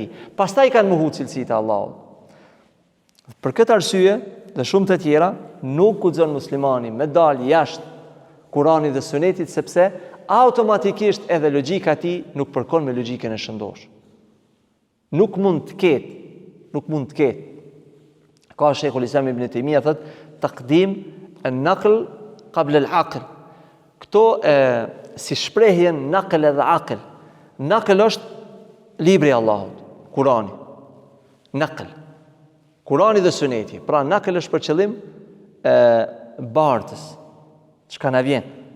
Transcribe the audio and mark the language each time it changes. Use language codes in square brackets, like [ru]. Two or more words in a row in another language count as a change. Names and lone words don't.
[sq] Pastaj kanë mohuar cilësitë e Allahut. Për këtë arsye dhe shumë të tjera, nuk guxon muslimani me dalë jashtë Kuranit dhe Sunetit, sepse automatikisht edhe logjika e tij nuk përkon me logjikën e shëndosh. Nuk mund të ketë. Ka Sheikhul Islam Ibn Taymiyyah thot [ar] taqdim an-naql qabla al-aql. [sq] Këto si shprehjen naql edhe aql. Naql është libri i Allahut, Kurani. Naql. Kurani dhe Suneti. Pra naql është për qëllim bartës. Çka na vjen.